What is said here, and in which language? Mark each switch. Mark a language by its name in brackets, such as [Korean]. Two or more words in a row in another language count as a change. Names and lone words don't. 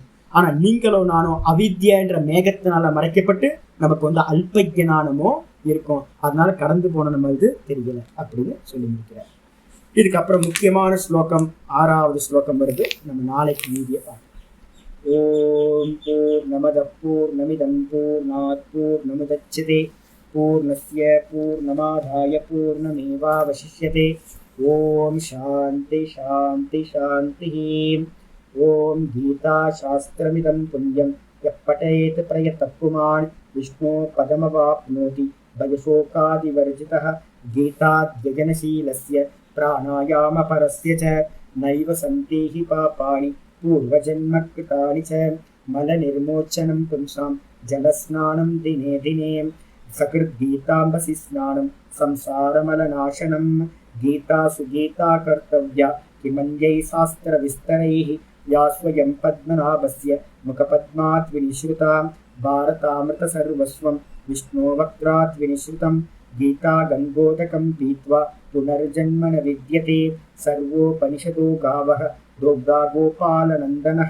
[Tamil] ஆனா நீங்களோ நானோ அவித்யன்ற மேகத்தினால மறைக்கப்பட்டு நமக்கு அல்ப ஞானமோ இருக்கும், அதனால கடந்து போன நம்ம இது தெரியல அப்படின்னு சொல்லி முடிக்கிறார். இதுக்கப்புறம் முக்கியமான ஸ்லோகம் 6வது ஸ்லோகம் வருது, நம்ம நாளைக்கு மீதியை பார்க்கலாம். [Sanskrit] ॐ पूर्णमदः पूर्णमिदं पूर्णात् पूर्णमुदच्यते पूर्णस्य पूर्णमादाय पूर्णमेवावशिष्यते. ॐ शान्तिः शान्तिः शान्तिः. ॐ गीता शास्त्रमिदं पुण्यं यः पठेत् प्रयतः पुमान् विष्णोः पदमवाप्नोति भयशोकादिवर्जितः. गीताध्ययनशीलस्य प्राणायाम परस्य च नैव सन्ति हि पापानि पूर्वजन्म कृतानि च. मल निर्मोचनं पुंसां जलस्नानं दिने दिने सकृत् गीताम्भसि स्नानं संसारमल नाशनम्. गीता सुगीता कर्तव्या किमन्यैः शास्त्र विस्तरैः या स्वयं पद्मनाभस्य मुखपद्मात् विनिश्रुता. भारतामृत सर्वस्वं विष्णो वक्त्रात् विनिश्रुतं. गीता गंगोदकं पीत्वा पुनर्जन्म न विद्यते. सर्वोपनिषदो गावः दोग्धा गोपालनन्दनः.